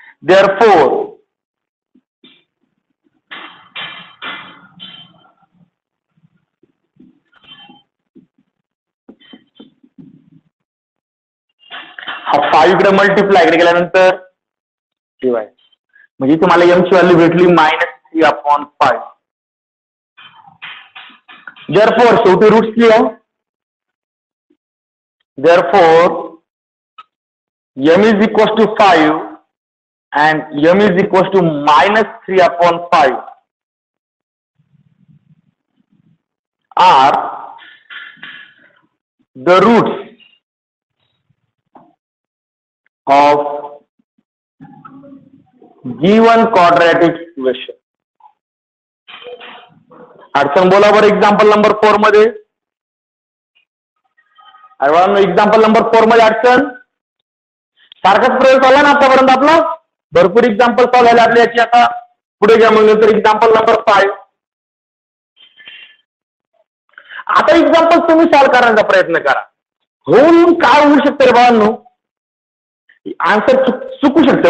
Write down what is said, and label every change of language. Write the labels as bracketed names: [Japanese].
[Marathi] Therefore, हा 5 इकडे multiply इकडे गेल्यानंतर डिवाइड, म्हणजे तुम्हाला m ची व्हॅल्यू भेटली -3/5. Therefore, शेवटी रूट्स लिहा. [English] Therefore, m = 5 and m = -3/5 are the roots of given quadratic equation. [Marathi] अडचण बोला बरं एक्झाम्पल नंबर 4 मध्ये. अरे एक्झाम्पल नंबर 4 मध्ये अडचण सारखाच प्रयोग चालला ना आतापर्यंत आपला भरपूर एक्झाम्पल सॉल्व्ह झाले आपल्या याची. आता पुढे घ्या मग नंतर एक्झाम्पल नंबर 5. आता एक्झाम्पल तुम्ही सॉल्व्ह करण्याचा प्रयत्न करा. होऊन काय होऊ शकतं रे बाळांनो, आन्सर चुकू शकते.